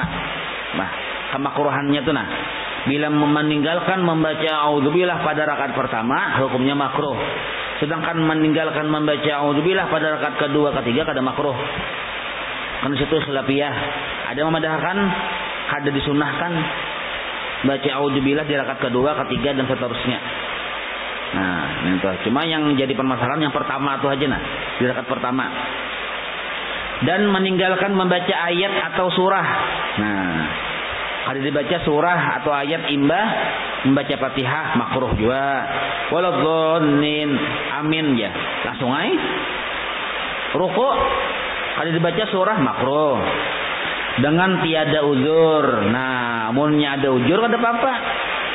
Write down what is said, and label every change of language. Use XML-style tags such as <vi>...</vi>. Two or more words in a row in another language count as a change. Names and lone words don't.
<id>Nah, kemakruhannya itu nah bila meninggalkan membaca a'udzubillah pada rakaat pertama hukumnya makruh. Sedangkan meninggalkan membaca a'udzubillah pada rakaat kedua, ketiga kada makruh. Kan situ khilafiyah. Ada memadahkan, kada disunnahkan baca a'udzubillah di rakaat kedua, ketiga dan seterusnya. Nah, itu. Cuma yang jadi permasalahan yang pertama itu aja nah, di rakaat pertama. Dan meninggalkan membaca ayat atau surah. Nah, kalau dibaca surah atau ayat imbah membaca Fatihah makruh juga.</id> <ar>Waladhdallin amin</ar> <id>ya. Langsung aja. Ruku kalau dibaca surah makruh. Dengan tiada uzur.</id> <bjn>Nah, munnya ada uzur kada apa-apa.</bjn>